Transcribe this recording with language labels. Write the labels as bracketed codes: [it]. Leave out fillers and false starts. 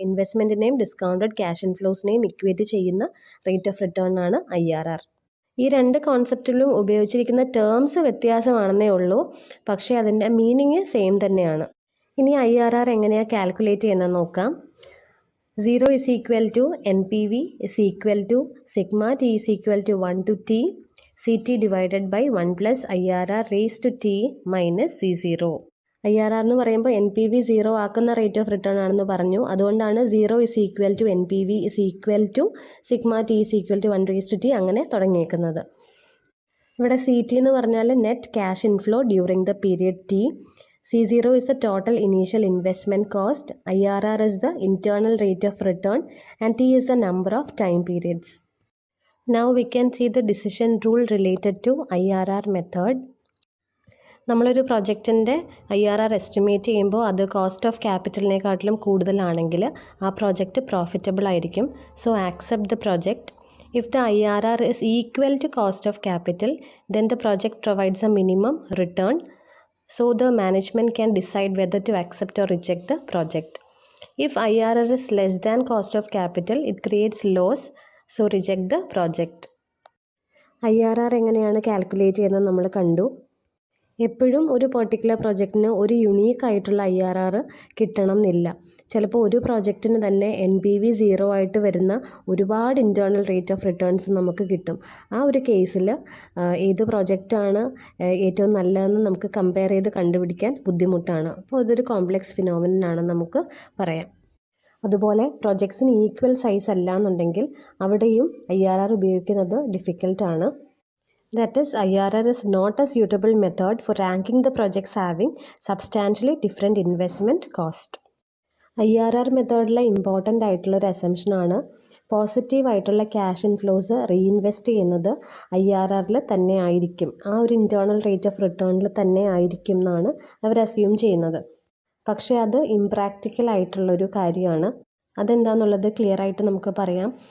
[ml] ഇൻവെസ്റ്റ്മെൻറ്റിനെയും discounted cash ഇൻഫ്ലോസിനെയും equate ചെയ്യുന്ന rate of return ആണ് IRR. ഈ രണ്ട് കോൺസെപ്റ്റിലും ഉപയോഗിച്ചിരിക്കുന്ന ടേംസ് വ്യത്യാസമാണെന്നേ ഉള്ളൂ, പക്ഷേ അതിൻ്റെ മീനിങ് സെയിം തന്നെയാണ്. ഇനി IRR എങ്ങനെയാണ് കാൽക്കുലേറ്റ് ചെയ്യുന്നത് നോക്കാം. [en] 0 = NPV = sigma t = 1 to t CT divided by 1 plus IRR raised to t minus C0. [ml] IRR എന്ന് പറയുമ്പോൾ NPV 0 ആക്കുന്ന റേറ്റ് ഓഫ് റിട്ടേൺ ആണെന്ന് പറഞ്ഞു. [en] അതുകൊണ്ടാണ് 0 = NPV = sigma t = 1 raised to t [ml] അങ്ങനെ തുടങ്ങിയേക്കുന്നത്. ഇവിടെ CT എന്ന് പറഞ്ഞാൽ [en] Net cash inflow during the period T. C0 is the total initial investment cost, IRR is the internal rate of return, and T is the number of time periods. Now we can see the decision rule related to IRR method. [ml] നമ്മളൊരു പ്രൊജക്റ്റിൻ്റെ IRR estimate ചെയ്യുമ്പോൾ അത് cost of ക്യാപിറ്റലിനെക്കാട്ടിലും കൂടുതലാണെങ്കിൽ ആ project profitable ആയിരിക്കും. [en] So accept the project. If the IRR is equal to cost of capital, then the project provides a minimum return. So the management can decide whether to accept or reject the project. If IRR is less than cost of capital, it creates loss. So reject the project. [ml] IRR എങ്ങനെയാണ് calculate ചെയ്യുന്നത് നമ്മൾ കണ്ടു. എപ്പോഴും ഒരു particular പ്രോജക്റ്റിന് ഒരു unique ആയിട്ടുള്ള IRR കിട്ടണം എന്നില്ല. ചിലപ്പോൾ ഒരു പ്രോജക്റ്റിന് തന്നെ NPV 0 ആയിട്ട് വരുന്ന ഒരുപാട് ഇൻറ്റേർണൽ റേറ്റ് ഓഫ് റിട്ടേൺസ് നമുക്ക് കിട്ടും. ആ ഒരു കേസിൽ ഏത് പ്രോജക്റ്റാണ് ഏറ്റവും നല്ലതെന്ന് നമുക്ക് കമ്പയർ ചെയ്ത് കണ്ടുപിടിക്കാൻ ബുദ്ധിമുട്ടാണ്. അപ്പോൾ ഇതൊരു കോംപ്ലെക്സ് ഫിനോമിനൻ ആണെന്ന് നമുക്ക് പറയാം. അതുപോലെ പ്രോജക്ട്സിന് ഈക്വൽ സൈസ് അല്ല എന്നുണ്ടെങ്കിൽ അവിടെയും IRR ഉപയോഗിക്കുന്നത് ഡിഫിക്കൽട്ടാണ്. [en] That is, IRR is not a suitable method for ranking the projects having substantially different investment cost. [ml] IRR മെത്തേഡിലെ important ആയിട്ടുള്ളൊരു അസംഷനാണ് പോസിറ്റീവ് ആയിട്ടുള്ള ക്യാഷ് ഇൻഫ്ലോസ് റീഇൻവെസ്റ്റ് ചെയ്യുന്നത് IRRൽ തന്നെ ആയിരിക്കും, ആ ഒരു ഇൻറ്റേർണൽ റേറ്റ് ഓഫ് റിട്ടേണിൽ തന്നെ ആയിരിക്കും എന്നാണ് അവർ അസ്യൂം ചെയ്യുന്നത്. പക്ഷേ അത് ഇംപ്രാക്ടിക്കൽ ആയിട്ടുള്ളൊരു കാര്യമാണ്. അതെന്താണെന്നുള്ളത് ക്ലിയർ ആയിട്ട് നമുക്ക് പറയാം.